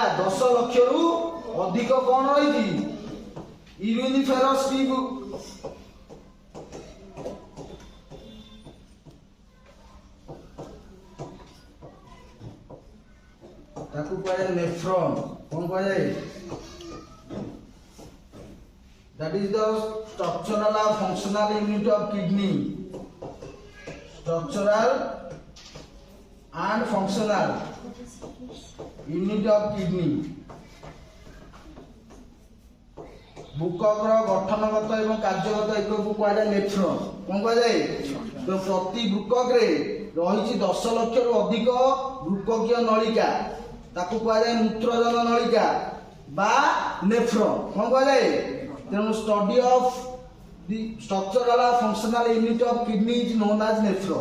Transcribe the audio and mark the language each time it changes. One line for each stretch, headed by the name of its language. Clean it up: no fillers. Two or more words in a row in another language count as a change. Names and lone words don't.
Odia: 10 ଲକ୍ଷରୁ ଅଧିକ କଣ ରହିଛି?
English: uriniferous tube.
Odia: ତାକୁ କୁହାଯାଏ ନେଫ୍ରନ୍। କଣ କୁହାଯାଏ?
English: that is the structural and functional unit of kidney. Structural and functional unit of kidney.
Odia: ବୁକକର ଗଠନଗତ ଏବଂ କାର୍ଯ୍ୟଗତ ଏକକୁ କୁହାଯାଏ ନେଫ୍ରନ୍। କଣ କୁହାଯାଏ? ତ ପ୍ରତି ବୃକକରେ ରହିଛି 10 ଲକ୍ଷରୁ ଅଧିକ ବୃକକୀୟ ନଳିକା, ତାକୁ କୁହାଯାଏ ମୂତ୍ରଜନ ନଳିକା ବା ନେଫ୍ରନ୍। କଣ କୁହାଯାଏ?
English: ତେଣୁ study of the structural functional unit of kidney is known as nephron.